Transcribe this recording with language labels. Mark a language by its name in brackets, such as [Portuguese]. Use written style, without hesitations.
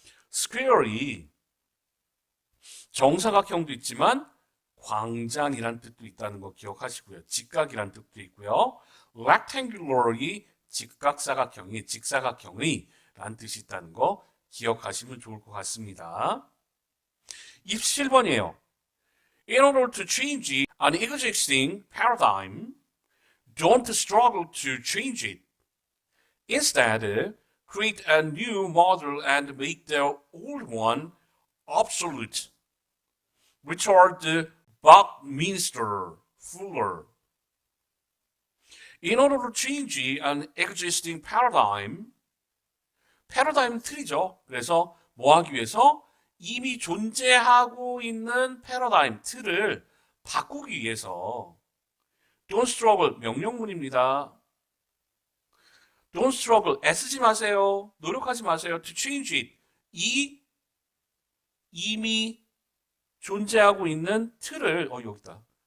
[Korean] 스퀘어이 정사각형도 있지만 광장이란 뜻도 있다는 거 기억하시고요. 직각이란 뜻도 있고요. rectangular이 직사각형이 라는 뜻이 있다는 거 기억하시면 좋을 것 같습니다. 27번이에요. [English] In order to change an existing paradigm, don't struggle to change it. Instead, create a new model and make the old one obsolete. Richard Buckminster Fuller. In order to change an existing paradigm, [Korean] 패러다임은 틀이죠. 그래서 뭐 하기 위해서 이미 존재하고 있는 패러다임, 틀을 바꾸기 위해서 [English] Don't struggle, [Korean] 명령문입니다. [English] Don't struggle, [Korean] 애쓰지 마세요. 노력하지 마세요. [English] To change it, [Korean] 이미 존재하고 있는 틀을, 여기다.